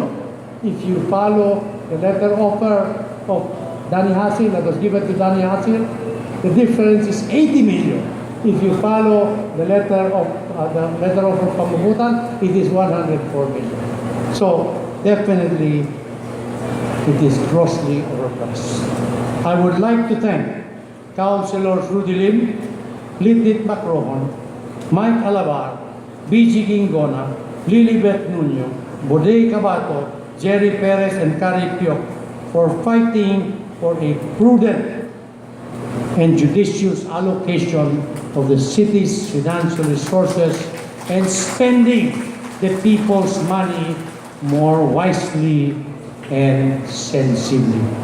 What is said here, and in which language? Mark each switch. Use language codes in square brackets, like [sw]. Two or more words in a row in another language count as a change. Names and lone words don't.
[en] If you follow the letter offer of Danny Hasil that was given to Danny Hasil, the difference is 80 million. If you follow the letter offer from Mabutan, it is 104 million. So definitely it is grossly overpriced. I would like to thank Councilors Rudy Lim, Litit Macrohon, Mike Alabar, BG Gingona, Lilibet Nuno, Bodey Cabato, Jerry Perez, and Kari Piok for fighting for a prudent and judicious allocation of the city's financial resources and spending the people's money more wisely and sensibly.